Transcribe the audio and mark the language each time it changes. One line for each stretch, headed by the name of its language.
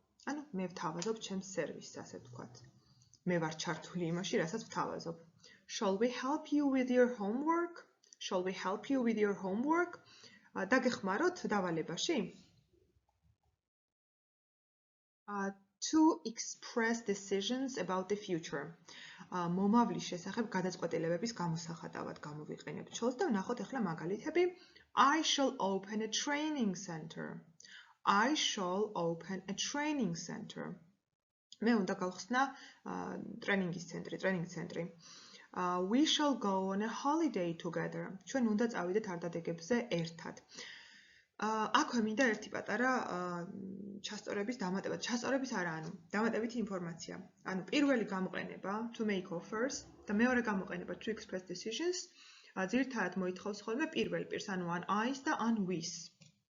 Georgian: ანუ მე ვთავაზობ ჩემს სერვისს, ასე ვთქვათ. მე ვარ ჩართული იმაში, რასაც ვთავაზობ.
English: Shall we help you with your homework? Shall we help you with your homework?
Georgian: დაგეხმაროთ დავალებაში?
English: To express decisions about the future.
Georgian: მომავლის შესახებ გადაწყვეტილებების გამოსახატავად გამოვიყენებთ შოლს და ვნახოთ ახლა მაგალითები.
English: I shall open a training center. I shall open a training center.
Georgian: მე უნდა გავხსნა ტრენინგის ცენტრი.
English: We shall go on a holiday together.
Georgian: ჩვენ უნდა წავიდეთ არდადეგებზე ერთად. აქვე მინდა ერთი პატარა ჩასწორების დამატება. ჩასწორების არა, ანუ დამატებითი ინფორმაცია. ანუ პირველი გამოყენება to make offers და მეორე გამოყენება to express decisions. ძირითადად მოითხოვს ხოლმე პირველ პირს, ანუ ან I-ს და ან we-ს.